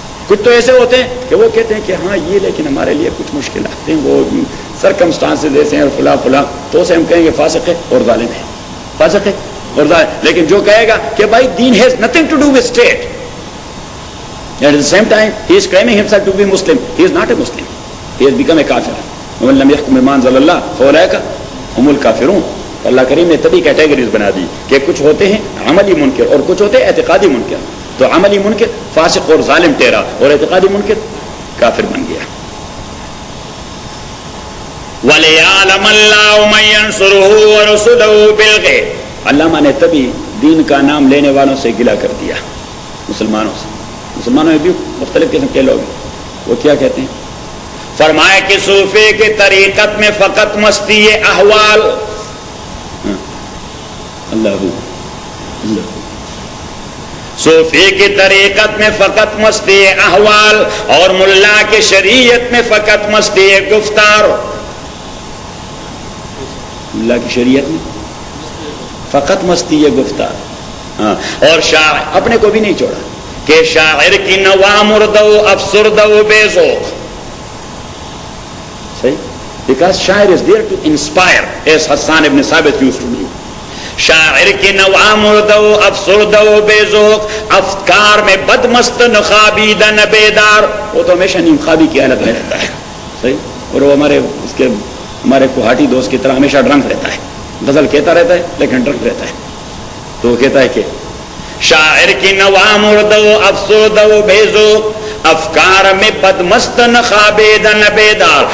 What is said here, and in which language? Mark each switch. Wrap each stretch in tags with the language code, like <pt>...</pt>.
<ur>کچھ تو ایسے ہوتے ہیں کہ وہ کہتے ہیں کہ ہاں یہ، لیکن ہمارے لیے کچھ مشکلات ہیں، وہ سرکمسٹانسز ایسے ہیں اور فلاں فلاں، تو اسے ہم کہیں گے فاسق ہے اور ظالم ہے، فاسق ہے اور ظالم. لیکن جو کہے گا کہ بھائی</ur> <en>دین has nothing to do with state, at the same time he is claiming himself to be Muslim, he is not a Muslim, he has become a کافر.</en> <ar>ومن لم يحكم بما انزل الله فاولئك هم الكافرون.</ar> <ur>اللہ کریم نے تبھی کیٹیگریز بنا دی کہ کچھ ہوتے ہیں عملی منکر اور کچھ ہوتے ہیں اعتقادی منکر. تو عملی منکر فاسق اور ظالم ٹیرا، اور اعتقادی منکر کافر بن گیا.</ur> <ar>وَلِيَعْلَمَ اللَّهُ مَن يَنصُرُهُ وَرُسُلَهُ بِالْغَیبِ.</ar> <ur>علامہ نے تبھی دین کا نام لینے والوں سے گلہ کر دیا، مسلمانوں سے. مسلمانوں میں بھی مختلف قسم کے لوگ ہیں، وہ کیا کہتے ہیں؟ فرمایا کہ صوفی کی طریقت میں فقط مستی احوال. اللہ صوفی کی طریقت میں فقط مستی احوال، اور ملا کی شریعت میں فقط مستی گفتار. اللہ کی شریعت میں فقط مستی ہے گفتار. ہاں اور شاعر اپنے کو بھی نہیں چھوڑا کہ شاعر کی نوا مردہ و افسردہ و بے ذوق. صحیح.</ur> <en>Because شاعر is there to inspire, as Hassan ibn Sabit used to do.</en> <ur>شاعر کی نوا مردہ و افسردہ و بے ذوق، افکار میں بدمست نخابیدہ نبیدار. وہ تو ہمیشہ نیم خوابی کی حالت میں رہتا ہے. صحیح. اور وہ ہمارے کوہاٹی دوست کی طرح ہمیشہ ڈرنک رہتا ہے. غزل کہتا رہتا ہے لیکن ڈرنک رہتا ہے. تو وہ کہتا ہے کہ شاعر کی نوا مردہ و افسردہ و بے ذوق، افکار میں بدمست نخابید نبیدار.</ur>